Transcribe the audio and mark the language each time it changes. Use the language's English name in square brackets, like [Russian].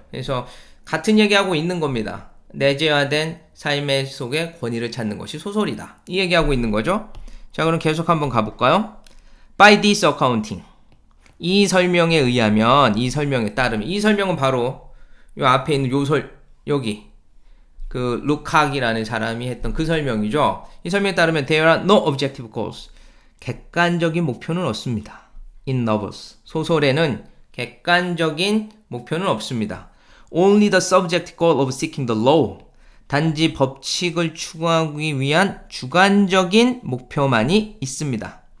[Korean] 그래서 같은 얘기하고 있는 겁니다. 내재화된 삶의 속에 권위를 찾는 것이 소설이다. 이 얘기하고 있는 거죠. 자, 그럼 계속 한번 가볼까요? [English] By this accounting. [Korean] 이 설명에 의하면, 이 설명에 따르면, 이 설명은 바로 요 앞에 있는 여기 루카크이라는 사람이 했던 그 설명이죠. 이 설명에 따르면 [English] there are no objective goals. [Korean] 객관적인 목표는 없습니다. [English] In novels. [Korean] 소설에는 객관적인 목표는 없습니다. [English] Only the subjective goal of seeking the law. [Korean] 단지 법칙을 추구하기 위한 주관적인 목표만이 있습니다.